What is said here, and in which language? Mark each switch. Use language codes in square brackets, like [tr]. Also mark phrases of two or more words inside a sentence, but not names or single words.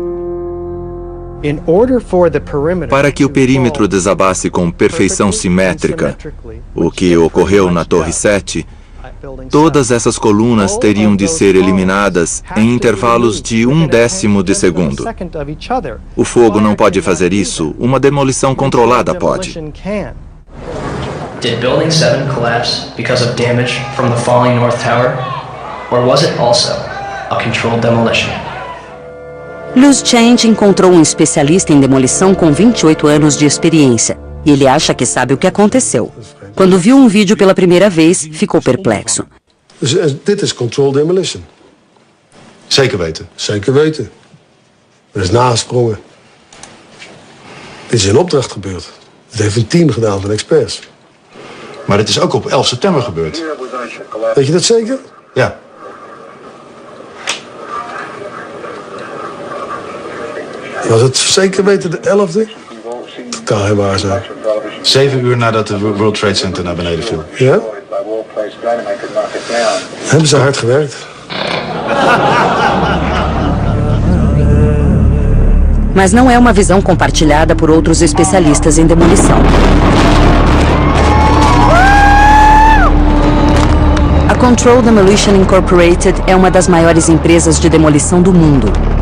[pt] Para que o perímetro desabasse com perfeição simétrica, o que ocorreu na Torre 7, todas essas colunas teriam de ser eliminadas em intervalos de 1/10 de segundo. O fogo não pode fazer isso, uma demolição controlada pode. [en] Did Building 7 collapse because of damage from the falling North Tower? Or was it also a controlled demolition? [pt] Luz Change encontrou um especialista em demolição com 28 anos de experiência, e ele acha que sabe o que aconteceu. Quando viu um vídeo pela primeira vez, ficou perplexo. [nl] Dit is [en] controlled demolition. [nl] Zeker weten. Zeker weten. Er is nagesprongen. Dit is in opdracht gebeurd. Het heeft een team gedaan van experts. Maar dit is ook op 11 september gebeurd. Weet je dat zeker? Ja. Was het zeker weten de 11e? Dat kan geen waar zijn. 7 uur nadat de World Trade Center naar beneden viel. Ja? Hebben ze hard gewerkt. [pt] Mas não é uma visão compartilhada por outros especialistas em demolição. A Control Demolition Incorporated é uma das maiores empresas de demolição do mundo.